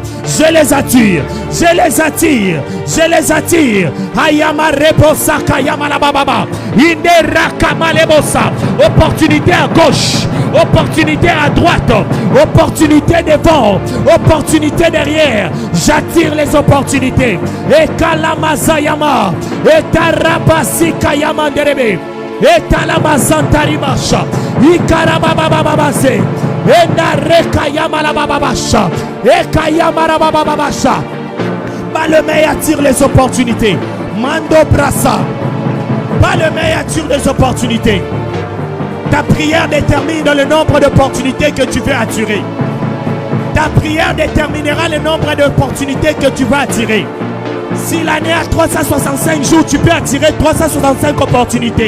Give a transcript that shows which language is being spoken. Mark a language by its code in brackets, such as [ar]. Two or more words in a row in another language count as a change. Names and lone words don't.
[fr] Je les attire, je les attire, je les attire. Ayama Reposaka Yamalababa. Inderakamalemosa. Opportunité à gauche, opportunité à droite, opportunité devant, opportunité derrière. J'attire les opportunités. Et Kalamazayama, et Tarabasika Yamanderebe, et Talamazantarimasha, Ikarababababase, et Nareka Yamalababasha, et Kayamarababasha. Balemei attire les opportunités. Mando Brassa. Balemei attire les opportunités. Ta prière détermine le nombre d'opportunités que tu veux attirer. Ta prière déterminera le nombre d'opportunités que tu vas attirer. Si l'année a 365 jours, tu peux attirer 365 opportunités.